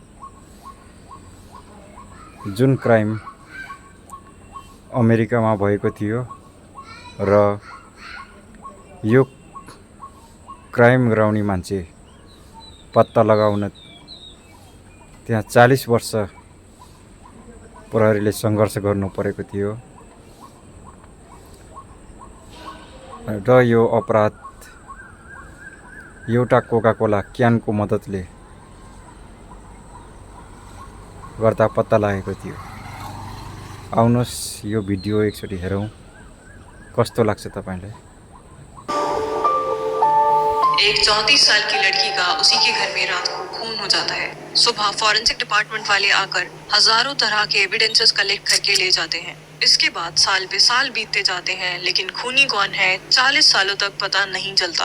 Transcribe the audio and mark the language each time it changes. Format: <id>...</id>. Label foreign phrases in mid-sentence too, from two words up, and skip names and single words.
<ne>जुन क्राइम अमेरिकामा भएको थियो र यो क्राइम गराउने मान्छे पत्ता लगाउन त्यहाँ 40 वर्ष प्रहरीले सङ्घर्ष गर्नु परेको थियो र यो अपराध एउटा कोका कोला क्यानको मद्दतले गर्दा पत्ता लागेको थियो। आउनुहोस् यो भिडियो एकचोटि हेरौँ, कस्तो लाग्छ तपाईलाई।</ne> <hi>एक 34 साल की लड़की का उसी के घर में रात को खून हो जाता है। सुबह</hi> <en>forensic department</en> <hi>वाले आकर हजारों तरह के</hi> <en>evidences collect</en> <hi>करके ले जाते हैं। इसके बाद साल पे साल बीतते जाते हैं, लेकिन खूनी कौन है 40 सालों तक पता नहीं चलता।</hi>